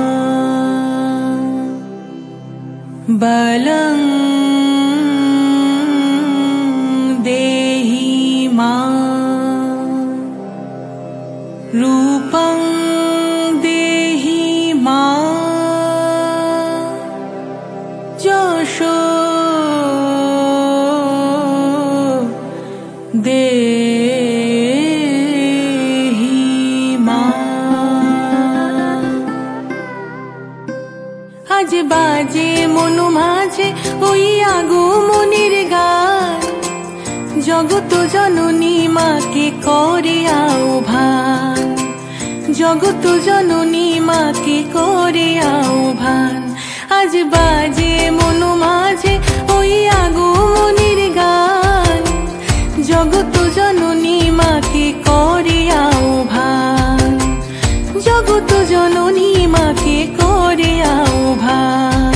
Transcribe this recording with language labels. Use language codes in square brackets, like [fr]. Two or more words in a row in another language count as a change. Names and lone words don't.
[sa] बलं देहि मां रूपं देहि मां यशो देहि मां। [bn] আজ বাজে মনু মাঝে ওই আগমনীর গান, জগত জননী মাকে করে আহ্বান, জগত জননী মাকে করে আহ্বান। আজ বাজে মনু মাঝে ওই আগমনীর গান, জগত জননী মাকে করে আহ্বান, জগত জননী মাকে করে আহ্বান।